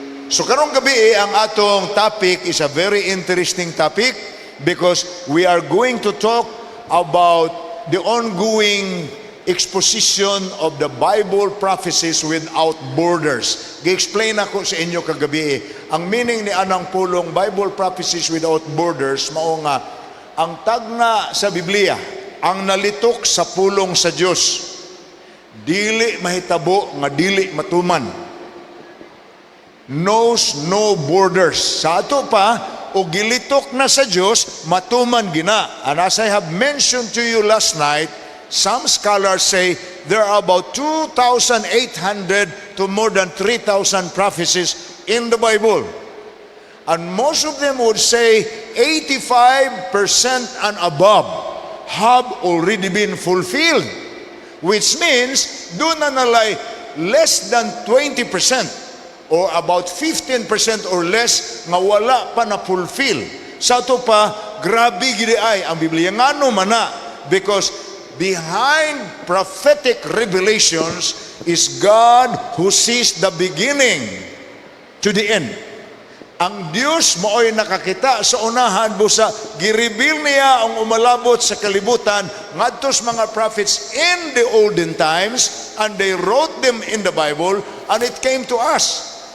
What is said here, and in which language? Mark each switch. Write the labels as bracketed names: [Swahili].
[Cebuano] So karong gabi ang atong topic [English] is a very interesting topic because we are going to talk about the ongoing exposition of the Bible prophecies without borders. [Cebuano] Gi-explain ako sa inyo kagabi. Ang meaning ni anang pulong Bible prophecies without borders mao nga ang tagna sa Biblia, ang nalitok sa pulong sa Dios, dili mahitabo nga dili matuman. [English] Knows no borders. [Cebuano] Sa ato pa, o gilitok na sa Diyos, matuman gina. [English] And as I have mentioned to you last night, some scholars say there are about 2,800 to more than 3,000 prophecies in the Bible. And most of them would say 85% and above have already been fulfilled. [Cebuano] Which means, doon na nalay less than 20%. [English] Or about 15% or less [Cebuano] nga wala pa na-fulfill. Sa ito pa, grabe gidi ay ang Biblia. Ngano man na? [English] Because behind prophetic revelations is God who sees the beginning to the end. [Cebuano] Ang Diyos mooy nakakita sa unahan busa gireveal niya ang umalabot sa kalibutan ngadtos mga prophets [English] in the olden times, and they wrote them in the Bible, and it came to us.